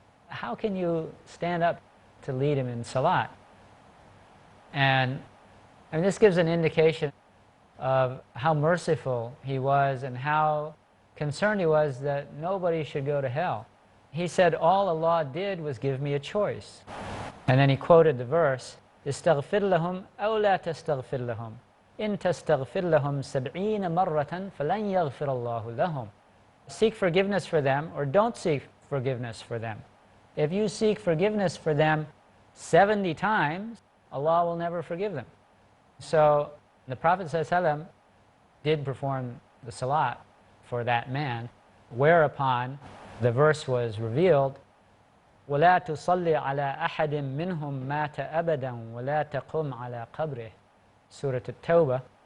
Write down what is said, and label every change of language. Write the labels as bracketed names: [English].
[English] How can you stand up to lead him in salat? And I mean, this gives an indication of how merciful he was and how concerned he was that nobody should go to hell. He said, all Allah did was give me a choice. And then he quoted the verse, [Arabic] استغفر لهم أو لا تستغفر لهم إن تستغفر لهم 70 مرة فلن يغفر الله لهم. [English] Seek forgiveness for them or don't seek forgiveness for them. If you seek forgiveness for them 70 times, Allah will never forgive them. So the Prophet ﷺ did perform the salat for that man, whereupon the verse was revealed, [Arabic] وَلَا تُصَلِّ عَلَىٰ أَحَدٍ مِّنْهُمْ مَاتَ أَبَدًا وَلَا تَقُمْ عَلَىٰ قَبْرِهِ. [English] Surah At-Tawbah.